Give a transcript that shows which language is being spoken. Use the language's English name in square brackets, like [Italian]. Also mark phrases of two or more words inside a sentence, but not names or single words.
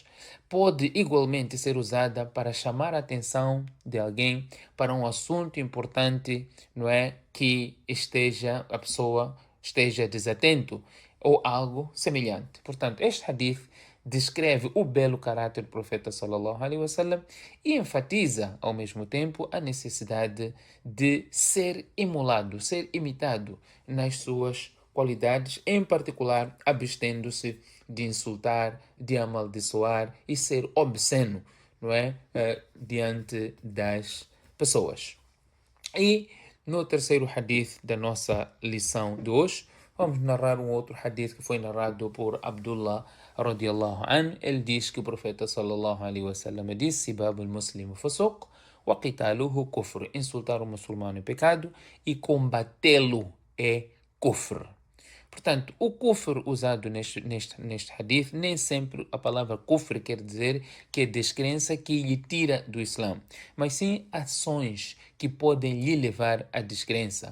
[Portuguese] Pode igualmente ser usada para chamar a atenção de alguém para um assunto importante, não é, que a pessoa esteja desatento ou algo semelhante. Portanto, este hadith descreve o belo caráter do profeta [Arabic] صلى الله عليه وسلم [Portuguese] e enfatiza ao mesmo tempo a necessidade de ser emulado, ser imitado nas suas qualidades, em particular abstendo-se de insultar, de amaldiçoar e ser obsceno, não é, diante das pessoas. E no terceiro hadith da nossa lição de hoje, vamos narrar um outro hadith que foi narrado por Abdullah [Arabic] رضي الله عنه. [Portuguese] Ele diz que o profeta [Arabic] صلى الله عليه وسلم [Portuguese] disse: [Arabic] سباب المسلم فسوق وقتاله كفر. [Portuguese] Insultar o muçulmano é pecado e combatê-lo é kufr. Portanto, o kufr usado neste hadith, nem sempre a palavra kufr quer dizer que é descrença que lhe tira do Islã, mas sim ações que podem lhe levar à descrença.